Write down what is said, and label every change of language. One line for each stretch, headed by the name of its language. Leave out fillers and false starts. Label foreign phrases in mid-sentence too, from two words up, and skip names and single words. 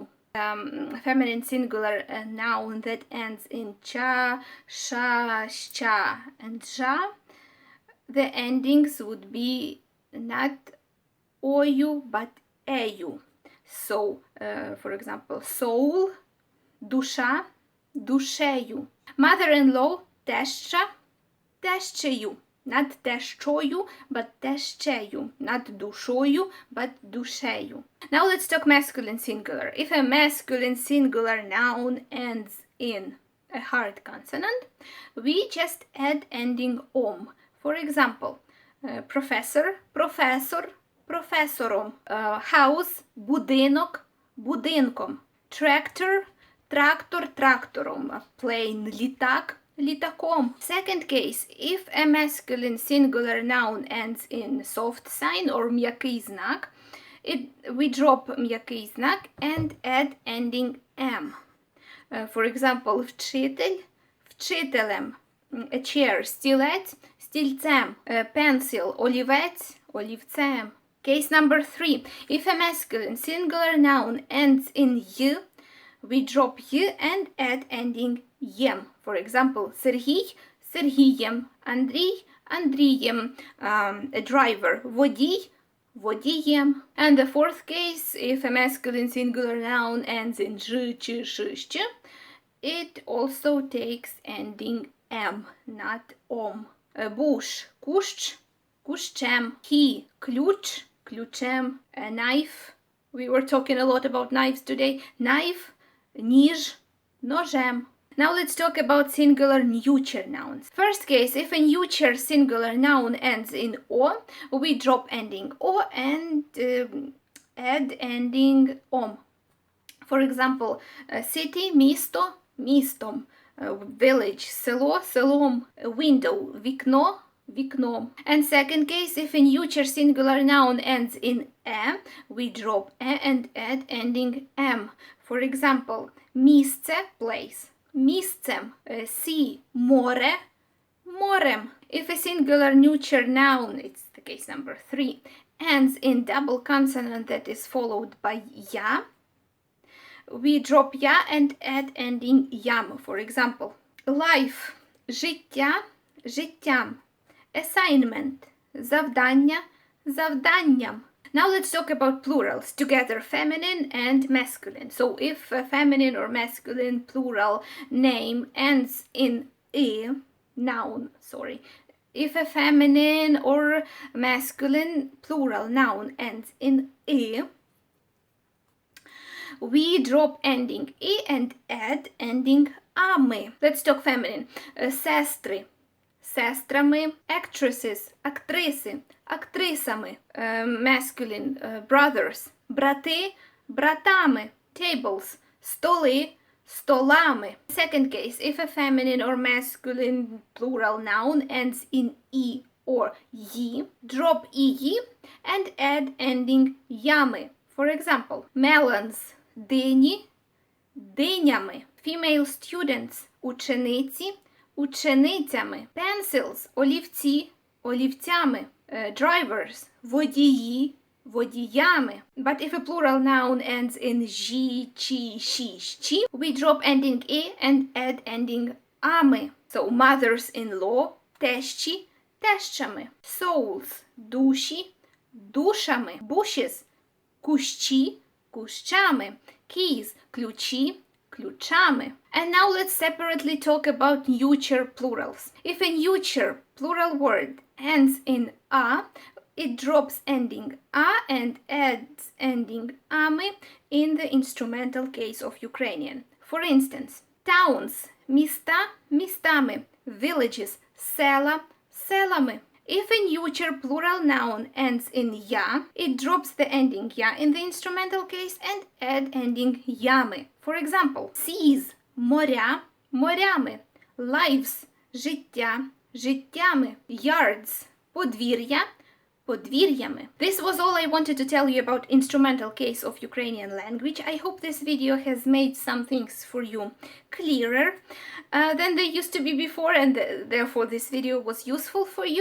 English: Feminine singular noun that ends in cha, sha, ща, and ja, the endings would be not ою, but ею. So, for example, soul,
Ukrainian: душа, душею.
English: Mother-in-law,
Ukrainian: теща, тещею.
English: Not тещою, but тещею. Not душою, but душею. Now let's talk masculine singular. If a masculine singular noun ends in a hard consonant, we just add ending om. For example, professor, professor, profesorом. House,
Ukrainian: будинок, будинком.
English: Tractor, трактор, трактором. Plane, літак, літаком. Second case, if a masculine singular noun ends in soft sign or
Ukrainian: м'який знак,
English: we drop
Ukrainian: м'який знак
English: and add ending m. For example,
Ukrainian: вчитель, вчителем.
English: A chair,
Ukrainian: стілець, стільцем. Pencil, олівець, олівцем.
English: Case number 3. If a masculine singular noun ends in y, we drop y and add ending єм. For example,
Ukrainian: Сергій, Сергієм, Андрій, Андрієм,
English: a driver,
Ukrainian: водій, водієм.
English: And the fourth case, if a masculine singular noun ends in ж, ч, ш, щ, it also takes ending m, not om. Bush,
Ukrainian: кущ, кущем. Key, ключ, ключем.
English: A knife, we were talking a lot about knives today. Knife,
Ukrainian: ніж, ножем.
English: Now let's talk about singular neuter nouns. First case, if a neuter singular noun ends in o, we drop ending o and add ending om. For example, city,
Ukrainian: місто, містом. Village, село, селом. Window, вікно, вікном.
English: And second case, if a neuter singular noun ends in e, we drop e and add ending m. For example,
Ukrainian: місце, place, місцем. Sea, море, морем.
English: If a singular neuter noun, it's the case number 3, ends in double consonant that is followed by ya, we drop ya and add ending yam. For example, life,
Ukrainian: життя, життям. Assignment, завдання, завданням.
English: Now let's talk about plurals, together feminine and masculine. So if a feminine or masculine plural name ends in e, noun, sorry. If a feminine or masculine plural noun ends in e, we drop ending e and add ending ами. Let's talk feminine.
Ukrainian: Сестри, сестрами. Actresses, актриси, актрисами.
English: Masculine, brothers,
Ukrainian: брати, братами. Tables, столи, столами.
English: Second case, if a feminine or masculine plural noun ends in e or yi, drop iyi and add ending yami. For example, melons,
Ukrainian: дині, динями.
English: Female students,
Ukrainian: учениці, ученицями. Pencils, олівці, олівцями. Drivers, водії, водіями.
English: But if a plural noun ends in
Ukrainian: жі, чі, ші, щі,
English: we drop ending e and add ending ами. So mothers-in-law,
Ukrainian: тещі, тещами. Souls, душі, душами. Bushes, кущі, кущами. Keys, ключі, ключами.
English: And now let's separately talk about neuter plurals. If a neuter plural word ends in a, it drops ending a and adds ending ами in the instrumental case of Ukrainian. For instance, towns,
Ukrainian: міста, містами, villages, села, селами.
English: If a neuter plural noun ends in ya, it drops the ending ya in the instrumental case and add ending ями. For example, seas –
Ukrainian: моря, морями, lives – життя, життями, yards – подвір'я, подвір'ями.
English: This was all I wanted to tell you about instrumental case of Ukrainian language. I hope this video has made some things for you clearer than they used to be before, and therefore this video was useful for you.